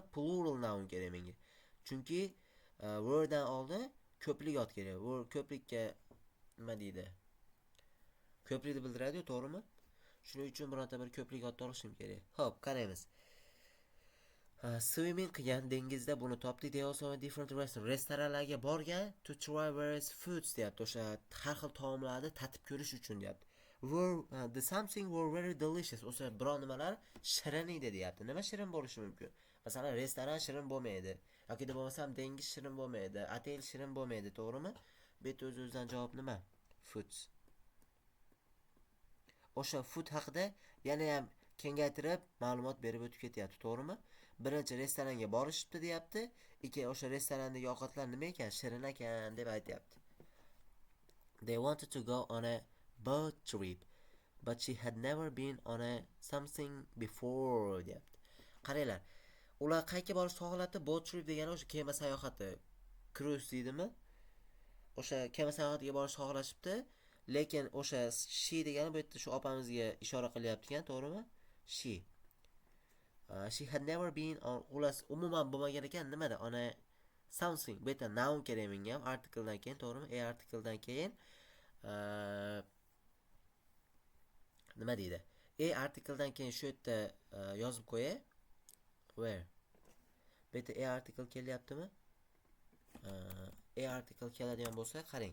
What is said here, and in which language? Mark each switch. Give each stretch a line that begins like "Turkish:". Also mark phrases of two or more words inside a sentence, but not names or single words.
English: Plural noun
Uzbek: kerak menga. Chunki were dan oldin ko'plik ot kerak. Were ko'plikka nima deydi? Ko'plikni bildiradi-ku, to'g'rimi? Shuning uchun bironta bir ko'plik ot olishim kerak. Xo'p, qaraymiz. Swimming qilgan dengizda buni topdik.
English: They also went different
Uzbek: restoranlarga borgan
English: to try various foods deyapti.
Uzbek: O'sha har xil taomlarni tatib ko'rish uchun deyapti.
English: The something were very delicious.
Uzbek: O'sha biron nimalar shirin edi deyapti. Nima shirin bo'lishi mumkin? Masalan, restoran shirin bo'lmaydi. yoki bo'lmasam dengiz shirin bo'lmaydi, otel shirin bo'lmaydi, to'g'rimi? Bu yerda o'z-o'zidan javob nima?
English: Foods.
Uzbek: O'sha food haqida yana ham kengaytirib ma'lumot berib o'tib ketyapti, to'g'rimi? Birinchi restoranga borishibdi deyapti. O'sha restorandagi ovqatlar nima ekan? Shirin ekan deb aytayapti.
English: They wanted to go on a boat trip. but she had never been on a something before deyapti.
Uzbek: Qaranglar, ular qayerga borishni xohladi?
English: Boat trip
Uzbek: degani o'sha kema sayohati. Cruise deydimi? O'sha kema sayohatiga borishni xohlashibdi, lekin o'sha she degani bu yerda shu opamizga ishora qilyapti-kan, to'g'rimi?
English: She had never been on,
Uzbek: ulas umuman bo'lmagan ekan nimada?
English: On a something.
Uzbek: Bu yerda noun kerak menga ham articledan keyin, to'g'rimi? Articledan keyin nima deydi? Articledan keyin shu yerda yozib qo'yay.
English: Where?
Uzbek: Bu yerda article kelyaptimi? Article keladigan bo'lsa, qarang.